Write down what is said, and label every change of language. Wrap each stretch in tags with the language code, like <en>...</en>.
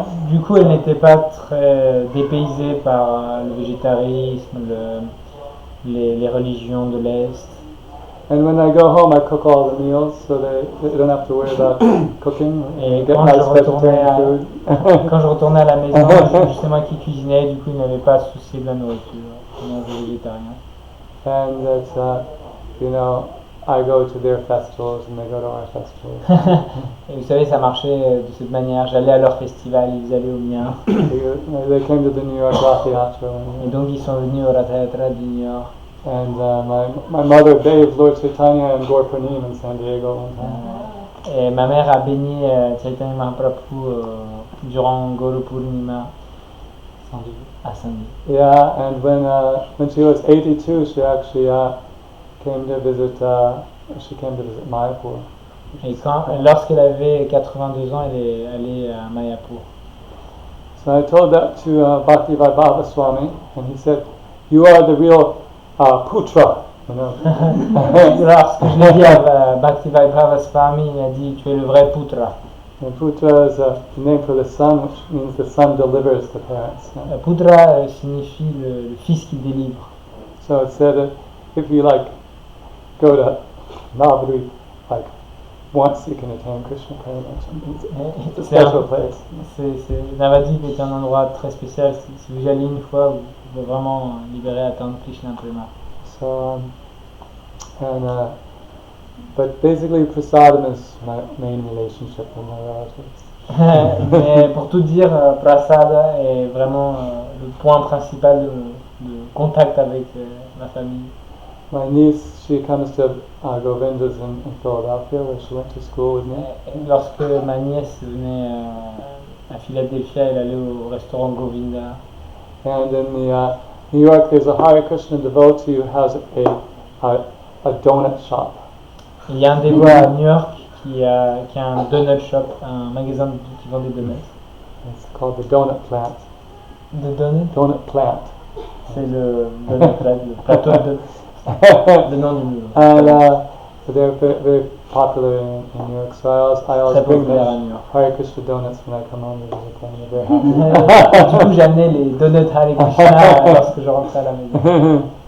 <fr>Du coup, elle n'était pas très dépaysée par le végétarisme, les religions de l'Est.</fr> <en>And when I go home, I cook all the meals, so they don't have to worry about cooking.</en> <fr>Et</fr> <en>Get nice vegetarian food.</en> <fr>Quand je retournais à la maison, c'est moi qui cuisinais, du coup, il n'avait pas à se soucier de la nourriture. Il était végétarien.</fr> <en>And that, I go to their festivals and they go to our festivals.</en> <fr>Et vous savez, ça marchait de cette manière. J'allais à leur festival, ils allaient au mien.</fr> <en>They came to the New York Rath Yatra.</en> <fr>Et donc ils sont venus au Rath Yatra de New York.</fr> <en>And my mother bathed Lord Chaitanya in Gaur Purnim in San Diego one time.</en> <fr>Et ma mère a baigné Chaitanya Mahaprabhu durant Gaur Purnima à San Diego.</fr> <en>Yeah, and when she was 82, she actually came to visit Mayapur.</en> <fr>Et lorsqu'elle avait 82 ans, elle est allée à Mayapur.</fr> <en>So I told that to Bhaktivedanta Swami, and he said, "You are the real putra."</en> <fr>Lorsque je l'ai dit à Bhaktivedanta Swami, il a dit, tu es le vrai putra.</fr> <en>And putra is a name for the son, which means the son delivers the parents.</en> <fr>Putra signifie le fils qui délivre.</fr> <en>So it said if you go to Navadvip, once you can attain Krishna Prema. It's a special place.</en> <fr>Navadvip est un endroit très spécial. Si vous y allez une fois, vous pouvez vraiment libérer et atteindre Krishna Prema.</fr> <en>So, but basically prasadam is my main relationship with my relatives.</en> <fr>Mais pour tout dire, prasada est vraiment le point principal de contact avec ma famille.</fr> <en>My niece, she comes to Govinda's in Philadelphia, where she went to school with me.</en> <fr>Lorsque ma nièce venait à Philadelphie, elle allait au restaurant Govinda.</fr> <en>And in the New York, there's a Hare Krishna devotee who has a donut shop.</en> <fr>Il y a un dévot à New York qui a un donut shop, un magasin qui vend des donuts.</fr> <en>It's called the Donut Plant. The donut? Donut Plant.</en> <fr>C'est le donut plant, le plateau de le nom du livre.</fr> <en>And they're very popular in New York, so I always bring them Hare Krishna donuts when I come home to visit them. They're very happy.</en> <fr>Du coup, j'amenais les donuts Hare Krishna lorsque je rentrais à la maison.</fr>